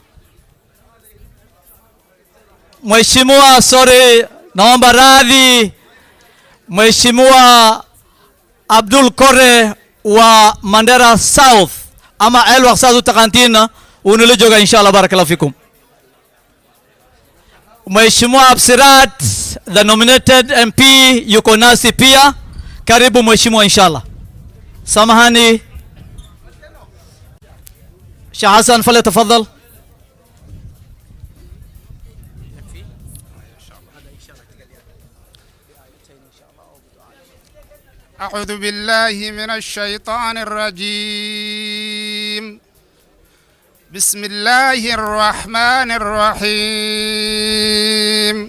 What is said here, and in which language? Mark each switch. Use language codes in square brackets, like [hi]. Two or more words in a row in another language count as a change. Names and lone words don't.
[sw] Mheshimiwa, naomba radhi, Mheshimiwa Abdul Kore wa Mandera South ama Elwa South Takantina unilijoga inshallah, [ar] بارك الله فيكم. [sw] Mheshimiwa Absirat, [en] the nominated MP, [sw] yuko nasi pia, karibu Mheshimiwa inshallah. Samahani Sheikh Hassan, falyatafadhal. [ar] أعوذ بالله من الشيطان الرجيم. بسم الله الرحمن الرحيم.